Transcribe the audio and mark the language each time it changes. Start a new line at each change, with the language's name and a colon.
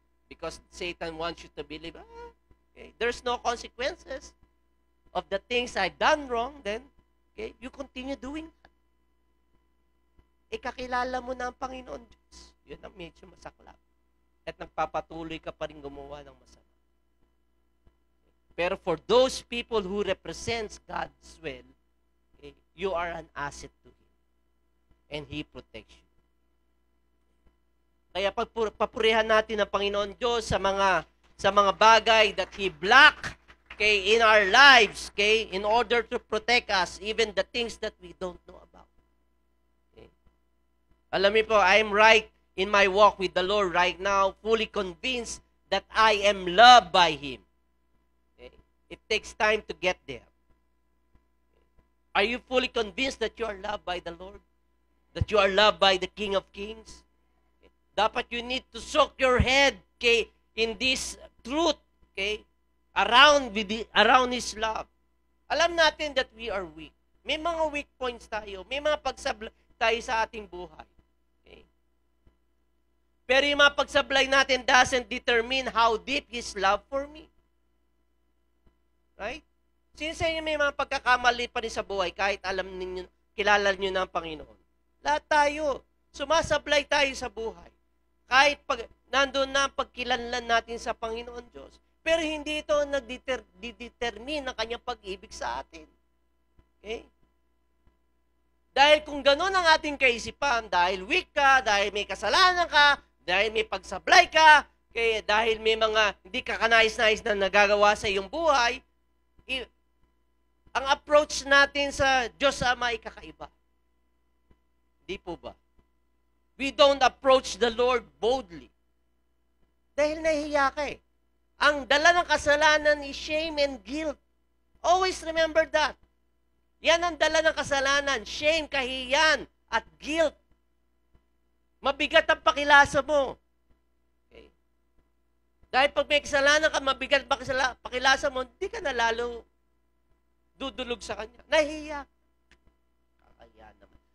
English: Because Satan wants you to believe, okay, there's no consequences of the things I've done wrong, then, okay, you continue doing that.
Filipino: Kakilala mo na ang Panginoon Diyos. Yun ang medyo masaklap. At nagpapatuloy ka pa rin gumawa ng masama.
English: Pero for those people who represents God's will, okay, you are an asset to Him. And He protects you.
Filipino: Kaya papurihan natin ang Panginoon Diyos sa mga bagay
English: that He block, okay, in our lives, okay, in order to protect us, even the things that we don't know about. Okay.
Filipino: Alam niyo po,
English: I'm right in my walk with the Lord right now, fully convinced that I am loved by Him. Okay. It takes time to get there. Are you fully convinced that you are loved by the Lord? That you are loved by the King of Kings? Okay. Dapat you need to soak your head, okay, in this truth, okay, around His love.
Filipino: Alam natin
English: that we are weak.
Filipino: May mga weak points tayo. May mga pagsablay tayo sa ating buhay. Okay. Pero yung mga pagsablay natin
English: doesn't determine how deep His love for me. Right?
Filipino: Sino sa inyo may mga pagkakamali pa rin sa buhay kahit alam ninyo, kilala niyo na ang Panginoon? Lahat tayo. Sumasablay tayo sa buhay. Kahit nandun na ang pagkilanlan natin sa Panginoon Diyos. Pero hindi ito nagdetermine ang kanyang pag-ibig sa atin. Okay? Dahil kung gano'n ang ating kaisipan, dahil weak ka, dahil may kasalanan ka, dahil may pagsablay ka, okay, dahil may mga hindi ka kanais-nais na nagagawa sa iyong buhay, ang approach natin sa Diyos Ama ay kakaiba. Hindi po ba?
English: We don't approach the Lord boldly.
Filipino: Dahil nahihiya ka eh. Ang dala ng kasalanan
English: is shame and guilt. Always remember that.
Filipino: Yan ang dala ng kasalanan. Shame, kahiyan, at guilt. Mabigat ang pakilasa mo. Okay. Dahil pag may kasalanan ka, mabigat ang pakilasa mo, hindi ka na lalo dudulog sa Kanya. Nahihiya. Kaya naman.